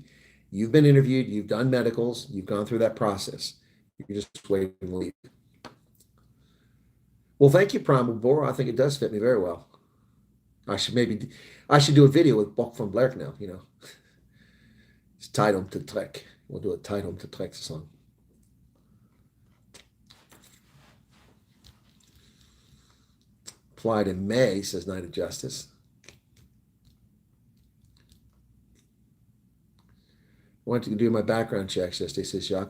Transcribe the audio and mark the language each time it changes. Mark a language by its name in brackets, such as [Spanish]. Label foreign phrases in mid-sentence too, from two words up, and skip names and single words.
[English] You've been interviewed. You've done medicals. You've gone through that process. You're just waiting to leave. Well, thank you, Primal Bora. I think it does fit me very well. I should do a video with Bok van Blerk now, you know. It's Tijd om te trek. We'll do a Tijd om te trek song. Applied in May, says Knight of Justice. I went to do my background checks yesterday, says Jacques.